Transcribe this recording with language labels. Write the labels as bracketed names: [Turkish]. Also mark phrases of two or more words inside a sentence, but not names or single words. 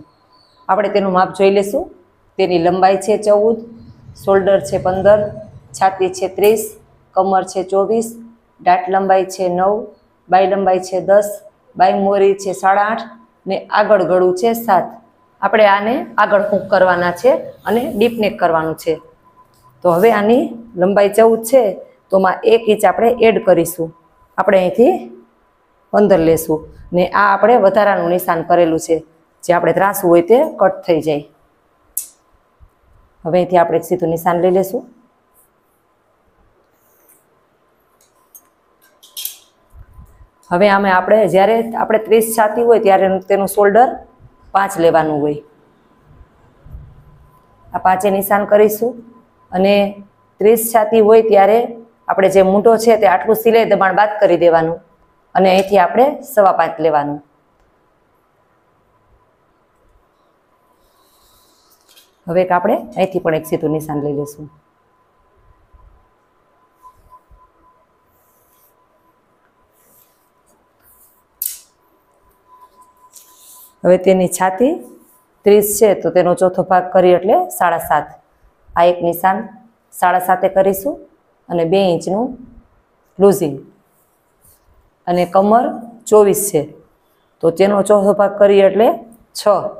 [Gujarati] આપણે તેનું માપ જોઈ લેશું। તેની લંબાઈ છે 14, શોલ્ડર છે 15, છાતી છે 30, કમર છે 24, ડાટ લંબાઈ છે 9, બાઈ લંબાઈ છે 10, બાઈ મોરી છે 8.5 ને આગળ ગળું છે 7। આપણે આને આગળ હૂક કરવાના છે અને ડીપ નેક કરવાનું છે। તો હવે આની લંબાઈ 14 હૈ તો મેં 1 ઇંચ આપણે એડ કરીશું। આપણે અહીંથી 15 લેશું ને આ આપણે વધારાનું નિશાન કરેલું છે જે આપણે ત્રાસું હોય તે કટ થઈ જાય। હવે અહીંથી આપણે સીધું નિશાન લઈ લેશું। હવે આમે આપણે જ્યારે આપણે 30 છાતી હોય ત્યારે તેનું શોલ્ડર 5 લેવાનું હોય। આ 5 નિશાન કરીશું અને 30 છાતી હોય ત્યારે આપણે જે મૂંઢો છે તે આટલું સિલાઈ દબાણ બાદ કરી દેવાનું અને અહીંથી આપણે 5.25 લેવાનું। હવે આપણે અહીંથી પણ એક સીધું નિશાન લઈ લેશું। હવે તેની છાતી 30 છે તો તેનો ચોથો ભાગ કરી એટલે 7.5। આ એક નિશાન 7.5 કરીશું અને 2 ઇંચનું લૂઝિંગ અને કમર 24 છે તો તેનો ચોથો ભાગ કરી એટલે 6।